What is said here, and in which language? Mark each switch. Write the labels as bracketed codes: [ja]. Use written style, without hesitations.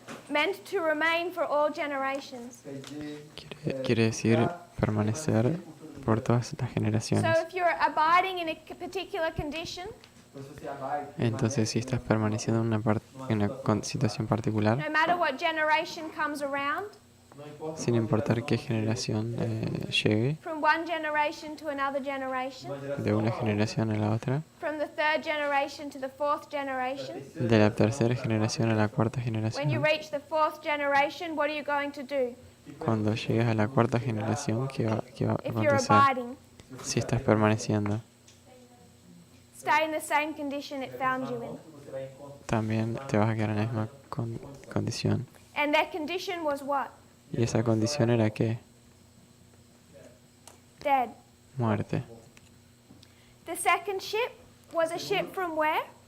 [en] meant to remain for all generations. [es] quiere decir permanecer por todas las [en] So [es] generaciones. [en] if you're abiding in a particular condition, [es] Entonces, si estás permaneciendo en una situación particular, [en] no matter what generation comes around, [es] sin importar qué generación llegue, [en] from one generation to another generation, [es] de una generación a la otra, [en] from the third generation to the fourth generation, [es] de la tercera generación a la cuarta [en] when you [es] generación, [en] reach the fourth generation, what are you going to do [es] cuando llegues a la cuarta generación, ¿qué va a [en] if you're [es] acontecer? [en] abiding? [es] Si estás permaneciendo, [en] Stay in the same condition it found you in. [es] también te vas a quedar en la misma condición. [en] And their condition was what? [es] ¿Y esa condición era qué? [en] Dead. [es] Muerte. [en] The second ship was a ship from where?